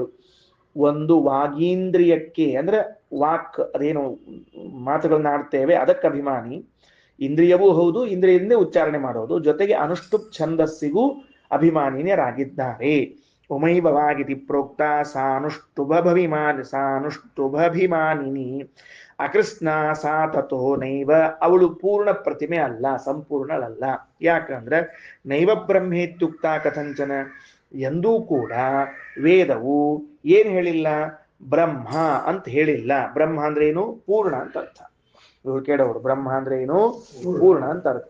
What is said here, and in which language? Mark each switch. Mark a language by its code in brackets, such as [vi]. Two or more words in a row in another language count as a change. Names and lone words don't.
[kn] ಒಂದು ವಾಗೀಂದ್ರಿಯಕ್ಕೆ ಅಂದ್ರೆ ವಾಕ್, ಅದೇನು ಮಾತುಗಳನ್ನ ಆಡ್ತೇವೆ ಅದಕ್ಕೆ ಅಭಿಮಾನಿ. ಇಂದ್ರಿಯವೂ ಹೌದು, ಇಂದ್ರಿಯದಿಂದ ಉಚ್ಚಾರಣೆ ಮಾಡೋದು. ಜೊತೆಗೆ ಅನುಷ್ಠುಪ್ ಛಂದಸ್ಸಿಗೂ ಅಭಿಮಾನಿನಿಯರಾಗಿದ್ದಾರೆ. [sa] ಉಮೈಭವಾಗಿತಿ ಪ್ರೋಕ್ತ ಸಾನುಷ್ಠುಭಭಿಮಾನಿನಿ ಅಕೃಷ್ಣ ಸಾ ತಥೋ ನೈವ, [kn] ಅವಳು ಪೂರ್ಣ ಪ್ರತಿಮೆ ಅಲ್ಲ, ಸಂಪೂರ್ಣಳಲ್ಲ. ಯಾಕಂದ್ರೆ [sa] ನೈವ ಬ್ರಹ್ಮೇತ್ಯುಕ್ತ ಕಥಂಚನ, [kn] ಎಂದೂ ಕೂಡ ವೇದವು ಏನ್ ಹೇಳಿಲ್ಲ? ಬ್ರಹ್ಮ ಅಂತ ಹೇಳಿಲ್ಲ. ಬ್ರಹ್ಮ ಅಂದ್ರೆ ಏನು? ಪೂರ್ಣ ಅಂತ ಅರ್ಥ. ಇವ್ರು ಕೇಳೋರು ಬ್ರಹ್ಮ ಅಂದ್ರೆ ಏನು? ಪೂರ್ಣ ಅಂತ ಅರ್ಥ.